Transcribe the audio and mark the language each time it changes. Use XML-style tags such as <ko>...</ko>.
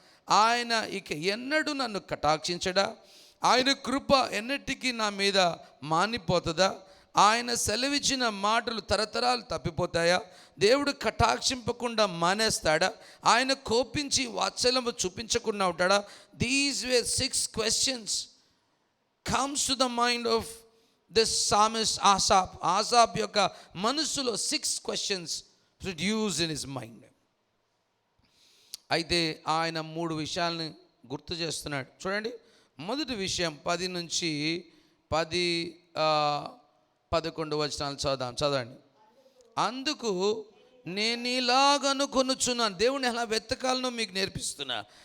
<te>ఆయన ఇక ఎన్నడూ నన్ను కటాక్షించడా? ఆయన కృప ఎన్నటికీ నా మీద మానిపోతుందా? ఆయన సెలవిచ్చిన మాటలు తరతరాలు తప్పిపోతాయా? దేవుడు కటాక్షింపకుండా మానేస్తాడా? ఆయన కోపించి వాత్సల్యము చూపించకుండా ఉంటాడా?</te> <en>these were 6 questions comes to the mind of this psalmist</en> <te>ASAP యొక్క మనసులో</te> <en>6 questions produced in his mind.</en> <te>అయితే ఆయన 3 విషయాలను గుర్తు చేస్తున్నాడు. చూడండి, మొదటి విషయం 10 నుంచి 11 వచనాలు చదవండి. అందుకు నేను ఇలాగనుకొనుచున్నాను, దేవుని ఎలా వెతకాలనో మీకు నేర్పిస్తున్నా.</te>